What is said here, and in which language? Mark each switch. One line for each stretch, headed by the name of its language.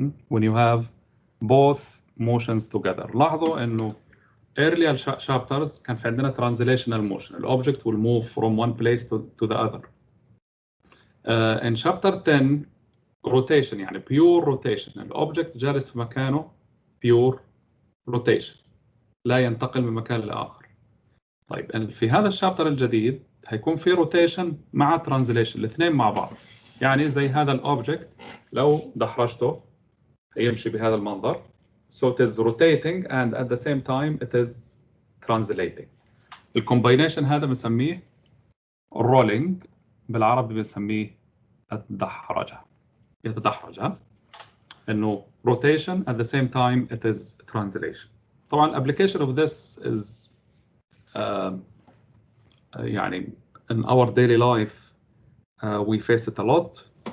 English: When you have both motions together.
Arabic: لاحظوا إنه
English: earlier chapters
Arabic: كان في عندنا translational motion.
English: The object will move from one place to the other. In chapter 10 rotation يعني pure rotation. The object
Arabic: جالس في مكانه
English: pure rotation.
Arabic: لا ينتقل من مكان لآخر. طيب في هذا الشابتر الجديد هيكون في روتيشن مع ترانزليشن، الاثنين مع بعض. يعني زي هذا الاوبجكت لو دحرجته هيمشي بهذا المنظر.
English: So it is rotating and at the same time it is translating.
Arabic: الكومباينيشن هذا بنسميه rolling، بالعربي بنسميه الدحرجة. يتدحرج انه rotation
English: at the same time it is translation. طبعا الابليكيشن of this is يعني in our daily life we face it a lot.